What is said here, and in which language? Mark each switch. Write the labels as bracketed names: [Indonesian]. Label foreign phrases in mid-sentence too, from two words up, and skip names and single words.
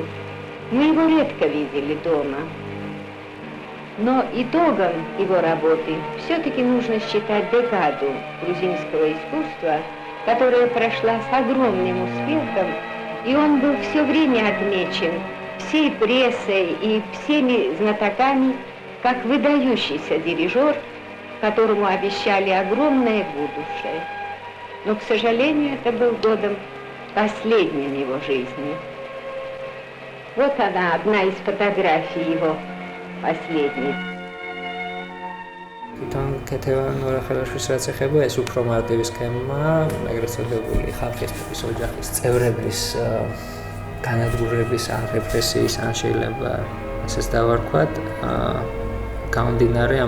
[Russian] Мы его редко видели дома. Но итогом его работы все-таки нужно считать декаду грузинского искусства, которая прошла с огромным успехом, и он был все время отмечен всей прессой и всеми знатоками как выдающийся дирижер, которому обещали огромное будущее. Но, к сожалению, это был годом последним его жизни. Вот она, одна из фотографий его последних. [Georgian] თვითონ ქეთევან ორახელაშვილის რაც ეხება ეს უფრო მარტივი სქემა, ეგრეთ წოდებული ხალხის ოჯახის წევრების განადგურების ან რეპრესიის ან შეიძლება ესეც დავარქვათ, გამომდინარე ამ